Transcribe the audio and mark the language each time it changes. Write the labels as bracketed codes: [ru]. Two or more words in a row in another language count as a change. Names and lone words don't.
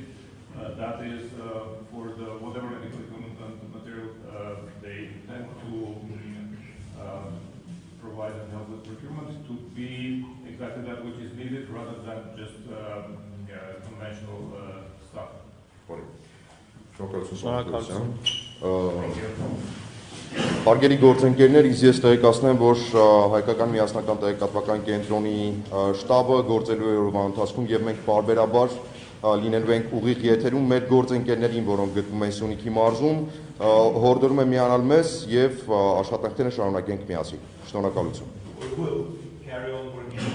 [en] That is for the whatever medical equipment and material they intend to provide and help with procurement to be exactly that which is needed rather than just conventional stuff. [hy] Հարգելի գործընկերներ, ես տեղեկացնեմ, որ հայկական միասնական տեղեկատվական կենտրոնի շտաբը գործելու է օրվա ընթացքում եւ մենք բարբերաբար լինելու ենք ուղիղ եթերում մեր գործընկերներին, որոնք գտնվում են Սյունիքի մարզում, հորդորում եմ միանալ մեզ եւ աշխատանքները շարունակենք միասին։ Շնորհակալություն։